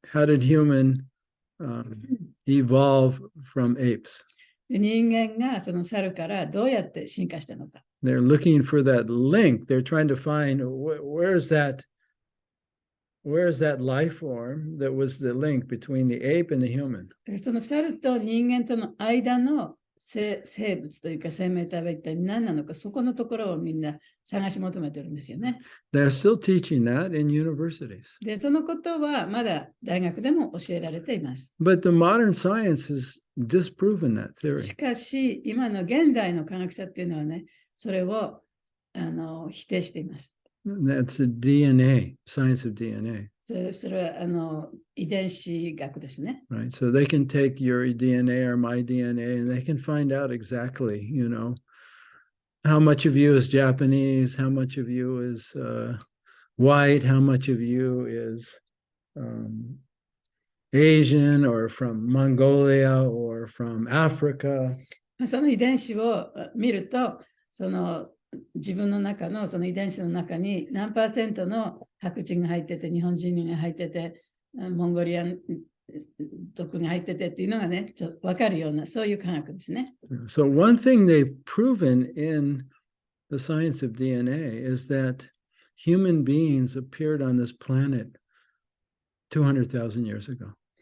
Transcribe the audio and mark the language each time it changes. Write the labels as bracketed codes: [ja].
[en] How did human evolve from apes? [ja] で人間がその猿からどうやって進化したのか。 [en] They're looking for that link. They're trying to find where's that life form that was the link between the ape and the human. [ja] その猿と人間との間の生物というか生命体は一体何なのか、そこのところをみんな探し求めてるんですよね。 [en] They're still teaching that in universities. [ja] で、そのことはまだ大学でも教えられています。 [en] But the modern science has disproven that [ja] し [en] theory. [ja] かし、今の現代の科学者っていうのはね、それを否定しています。 [en] That's the DNA, science of DNA. [ja] それは遺伝子学ですね。 [en] Right. So they can take your DNA or my DNA and they can find out exactly, how much of you is Japanese, how much of you is white, how much of you is Asian or from Mongolia or from Africa. [ja] その遺伝子を見ると、自分の中のその遺伝子の中に何%の白人が入ってて、日本人が入ってて、モンゴリアン族が入っててっていうのがね、ちょっと分かるような、そういう科学ですね。 [en] So one thing they've proven in the science of DNA is that human beings appeared on this planet 200,000 years ago.